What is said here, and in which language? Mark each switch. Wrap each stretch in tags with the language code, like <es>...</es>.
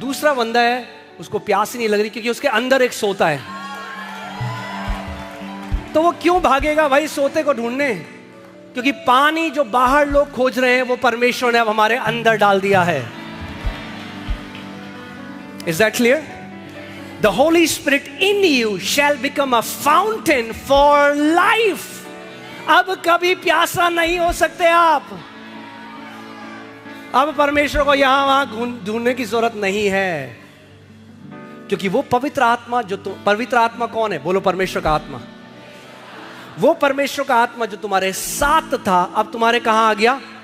<hi>दूसरा बंदा है उसको प्यास ही नहीं लग रही क्योंकि उसके अंदर एक सोता है, तो वो क्यों भागेगा भाई सोते को ढूंढने? क्योंकि पानी जो बाहर लोग खोज रहे हैं वो परमेश्वर ने अब हमारे अंदर डाल दिया है।</hi> <en>Is that clear? The Holy Spirit in you shall become a fountain for life.</en> <hi>अब कभी प्यासा नहीं हो सकते आप। अब परमेश्वर को यहां वहां ढूंढने की जरूरत नहीं है, क्योंकि वो पवित्र आत्मा जो पवित्र आत्मा कौन है? बोलो परमेश्वर का आत्मा। वो परमेश्वर का आत्मा जो तुम्हारे साथ था अब तुम्हारे कहां आ गया?</hi>